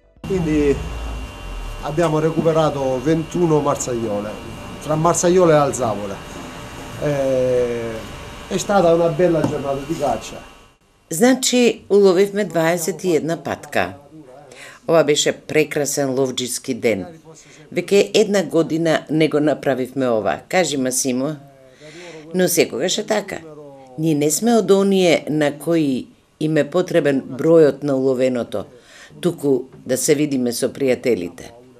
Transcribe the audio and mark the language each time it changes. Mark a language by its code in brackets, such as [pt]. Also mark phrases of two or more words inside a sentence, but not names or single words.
[it] Quindi abbiamo recuperato 21 marsaiole, tra marsaiole e alzavole. È stata una bella giornata di caccia. [mk] Значи, уловивме 21 патка. Ова беше прекрасен ловджиски ден. Веќе една година не го направивме ова. Кажи, Масимо. Но секогаш е така. Ние не сме од оние на кои им е потребен бројот на уловеното, туку да се видиме со пријателите.